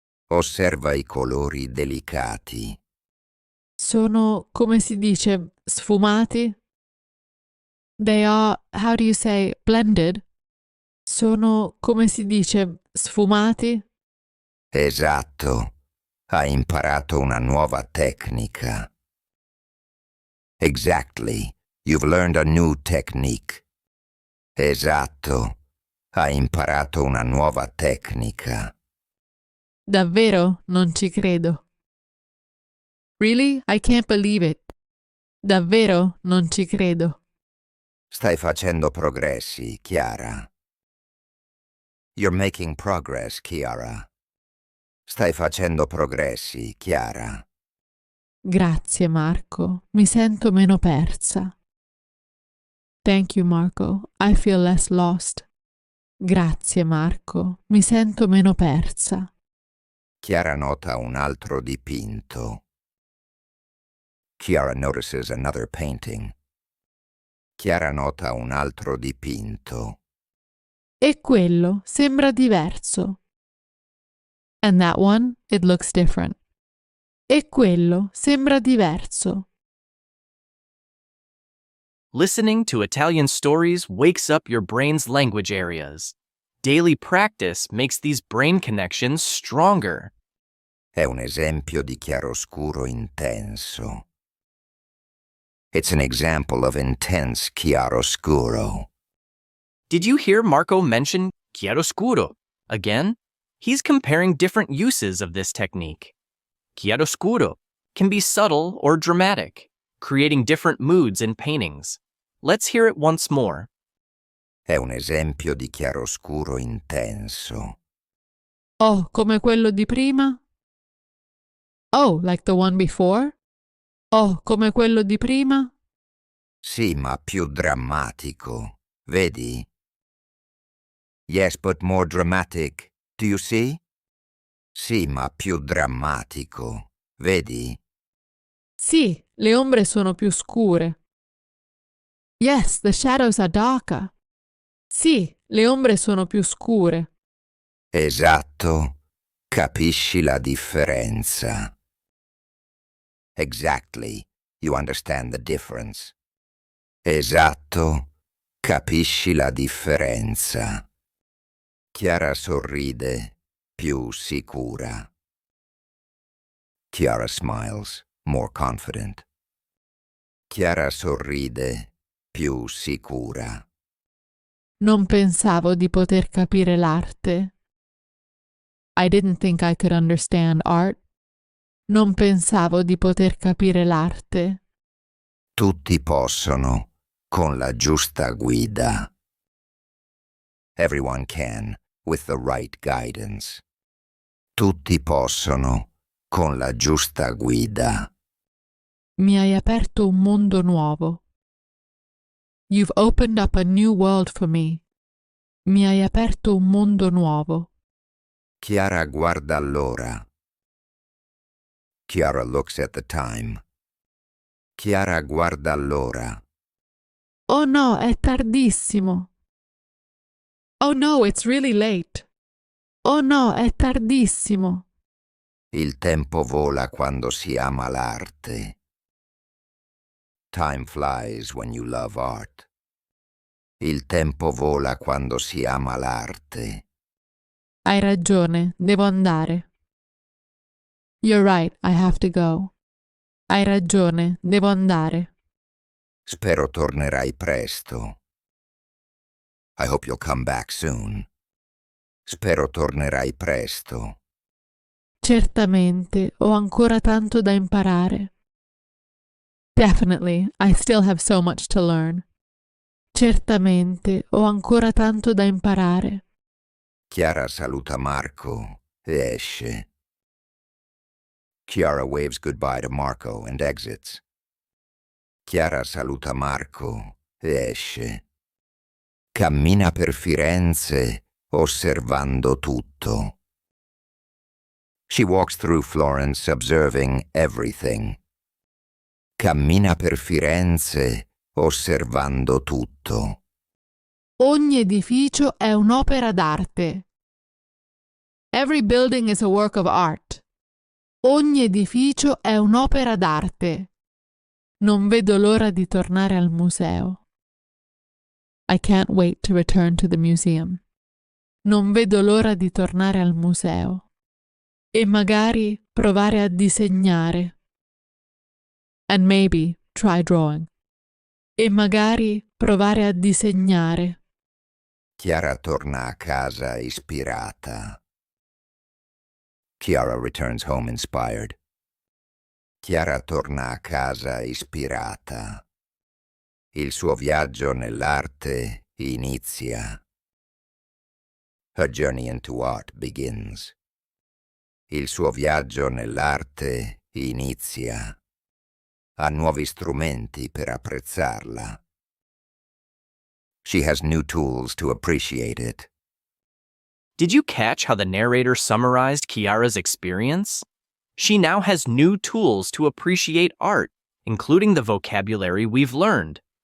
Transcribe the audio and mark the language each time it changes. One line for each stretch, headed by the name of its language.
Italian: Osserva i colori delicati. Sono, come si dice, sfumati?
English: They are, how do you say, blended?
Italian: Sono, come si dice, sfumati? Esatto. Hai imparato una nuova tecnica.
English: Exactly. You've learned a new technique.
Italian: Esatto. Hai imparato una nuova tecnica. Davvero? Non ci credo.
English: Really? I can't believe it.
Italian: Davvero? Non ci credo. Stai facendo progressi, Chiara.
English: You're making progress, Chiara.
Italian: Stai facendo progressi, Chiara. Grazie, Marco. Mi sento meno persa.
English: Thank you, Marco. I feel less lost.
Italian: Grazie, Marco. Mi sento meno persa. Chiara nota un altro dipinto.
English: Chiara notices another painting.
Italian: Chiara nota un altro dipinto. E quello sembra diverso.
English: And that one, it looks different.
Italian: E quello sembra diverso.
English: Listening to Italian stories wakes up your brain's language areas. Daily practice makes these brain connections stronger.
Italian: È un esempio di chiaroscuro intenso.
English: It's an example of intense chiaroscuro. Did you hear Marco mention chiaroscuro again? He's comparing different uses of this technique. Chiaroscuro can be subtle or dramatic, creating different moods in paintings. Let's hear it once more.
Italian: È un esempio di chiaroscuro intenso. Oh, come quello di prima?
English: Oh, like the one before?
Italian: Oh, come quello di prima? Sì, ma più drammatico. Vedi?
English: Yes, but more dramatic. Do you see?
Italian: Sì, ma più drammatico. Vedi? Sì, le ombre sono più scure.
English: Yes, the shadows are darker.
Italian: Sì, le ombre sono più scure. Esatto. Capisci la differenza.
English: Exactly. You understand the difference.
Italian: Esatto. Capisci la differenza. Chiara sorride, più sicura.
English: Chiara smiles, more confident.
Italian: Chiara sorride, più sicura. Non pensavo di poter capire l'arte.
English: I didn't think I could understand art.
Italian: Non pensavo di poter capire l'arte. Tutti possono, con la giusta guida.
English: Everyone can, with the right guidance.
Italian: Tutti possono, con la giusta guida. Mi hai aperto un mondo nuovo.
English: You've opened up a new world for me.
Italian: Mi hai aperto un mondo nuovo. Chiara guarda l'ora.
English: Chiara looks at the time.
Italian: Chiara guarda l'ora. Oh no, è tardissimo.
English: Oh no, it's really late.
Italian: Oh no, è tardissimo. Il tempo vola quando si ama l'arte.
English: Time flies when you love art.
Italian: Il tempo vola quando si ama l'arte. Hai ragione, devo andare.
English: You're right, I have to go.
Italian: Hai ragione, devo andare. Spero tornerai presto.
English: I hope you'll come back soon.
Italian: Spero tornerai presto. Certamente, ho ancora tanto da imparare.
English: Definitely, I still have so much to learn.
Italian: Certamente, ho ancora tanto da imparare. Chiara saluta Marco e esce.
English: Chiara waves goodbye to Marco and exits.
Italian: Chiara saluta Marco e esce. Cammina per Firenze osservando tutto.
English: She walks through Florence observing everything.
Italian: Cammina per Firenze osservando tutto. Ogni edificio è un'opera d'arte.
English: Every building is a work of art.
Italian: Ogni edificio è un'opera d'arte. Non vedo l'ora di tornare al museo.
English: I can't wait to return to the museum.
Italian: Non vedo l'ora di tornare al museo. E magari provare a disegnare.
English: And maybe try drawing.
Italian: E magari provare a disegnare. Chiara torna a casa ispirata.
English: Chiara returns home inspired.
Italian: Chiara torna a casa ispirata. Il suo viaggio nell'arte inizia.
English: Her journey into art begins.
Italian: Il suo viaggio nell'arte inizia. Ha nuovi strumenti per apprezzarla.
English: She has new tools to appreciate it. Did you catch how the narrator summarized Chiara's experience? She now has new tools to appreciate art, including the vocabulary we've learned.